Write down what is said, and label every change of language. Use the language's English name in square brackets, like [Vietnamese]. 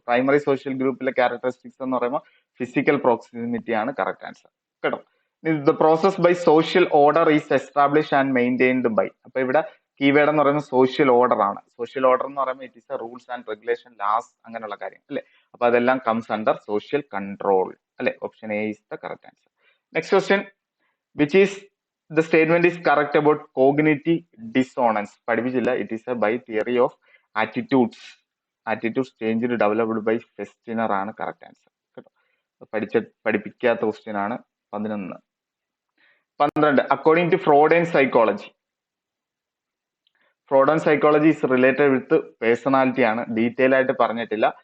[Malayalam] Primary social ഗ്രൂപ്പിലെ characteristics എന്ന് പറയുമ്പോൾ ഫിസിക്കൽ പ്രോക്സിമിറ്റി ആണ് കറക്റ്റ് ആൻസർ കേട്ടോ. [English] The process by social order is establish and maintained by. [Malayalam] അപ്പൊ ഇവിടെ കീവേഡ് എന്ന് പറയുന്നത് സോഷ്യൽ ഓർഡർ ആണ്. സോഷ്യൽ ഓർഡർ എന്ന് പറയുമ്പോൾ [English] it is a rules and regulation, [Malayalam] Las അങ്ങനെയുള്ള കാര്യം അല്ലെ. അപ്പൊ അതെല്ലാം [English] comes under [Malayalam] സോഷ്യൽ കൺട്രോൾ അല്ലെ. [English] Option A is the correct answer. Next question, which is the statement is correct about cognitive dissonance. [Malayalam] പഠിപ്പിച്ചില്ല. [English] It is a by theory of attitudes. Attitudes change developed by Festinger ആണ് correct answer കേട്ടോ. [Malayalam] പഠിപ്പിക്കാത്ത question ആണ്. [English] 11. 12, according to Freud and psychology. Freud and psychology is related with personality ആണ്. [Malayalam] Detail ആയിട്ട് പറഞ്ഞിട്ടില്ല.